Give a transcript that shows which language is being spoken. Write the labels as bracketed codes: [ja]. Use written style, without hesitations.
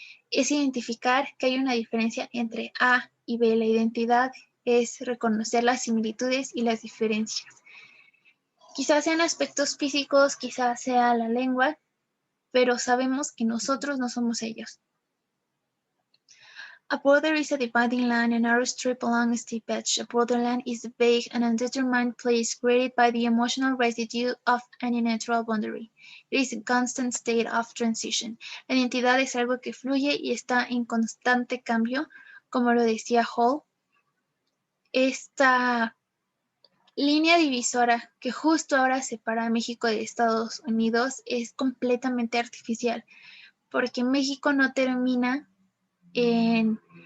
[es] Es identificar que hay una diferencia entre A y B. La identidad es reconocer las similitudes y las diferencias. Quizás sean aspectos físicos, quizás sea la lengua, pero sabemos que nosotros no somos ellos. [en] A border is a dividing line, a narrow strip along a steep edge. A borderland is a vague and undetermined place created by the emotional residue of an unnatural boundary. It is a constant state of transition. [es] La identidad es algo que fluye y está en constante cambio, como lo decía Hall. Esta línea divisora que justo ahora separa a México de Estados Unidos es completamente artificial, porque México no termina en